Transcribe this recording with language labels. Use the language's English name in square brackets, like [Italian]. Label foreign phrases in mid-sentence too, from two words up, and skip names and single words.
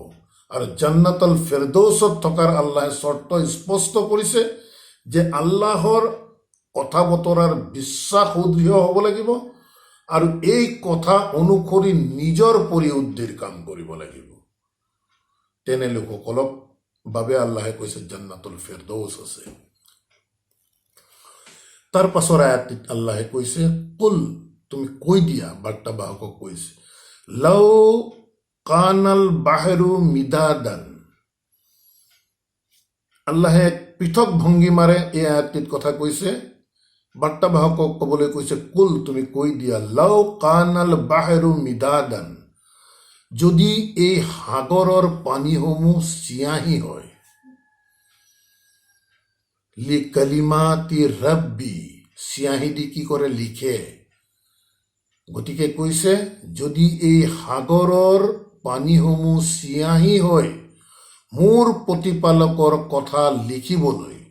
[Assamese] আৰু জান্নাতুল ফিৰদৌছত থকাৰ আল্লাহে চৰ্ত স্পষ্ট কৰিছে যে আল্লাহৰ কথা বতৰাৰ বিশ্বাস সুদৃঢ় হ'ব লাগিব, আৰু এই কথা অনুসৰি নিজৰ পৰিশুদ্ধিৰ কাম কৰিব লাগিব। তেনে লোকসকলক বাবে আল্লাহে কৈছে জান্নাতুল ফিৰদৌছ আছে। তাৰ পাছৰ আয়াতত আল্লাহে কৈছে, কুল, তুমি কৈ দিয়া, বাৰ্তাবাহকক কৈছে, [Arabic] لو كان البحر مدادا, [Assamese] আল্লাহে এক পৃথক ভংগীমাৰে এই আয়াতটিত কথা কৈছে। বাৰ্তাবাহকক ক'বলৈ কৈছে, কুল তুমি কৈ দিয়া, [Arabic] لو كان البحر مدادا, [Assamese] যদি এই সাগৰৰ পানীসমূহ চিয়াহী হয়, [Arabic] لكلمات ربي, [Assamese] চিয়াহী দি কি কৰে, লিখে। গতিকে কৈছে যদি এই সাগৰৰ পানীসমূহ চিয়াহী হয় মোৰ প্ৰতিপালকৰ কথা লিখিবলৈ,